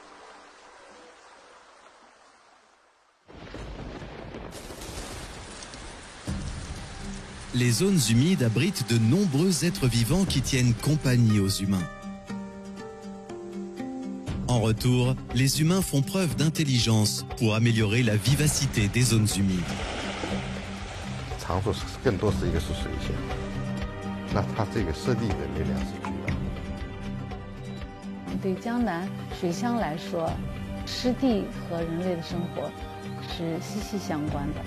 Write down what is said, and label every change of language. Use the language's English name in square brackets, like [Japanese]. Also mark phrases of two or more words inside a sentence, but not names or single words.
[French] Les zones humides abritent de nombreux êtres vivants qui tiennent compagnie aux humains. En retour, les humains font preuve d'intelligence pour améliorer la vivacité des zones humides. [Chinese] 常说更多是一个是水线，那它这个湿地的力量是巨大的。对江南水乡来说，湿地和人类的生活是息息相关的。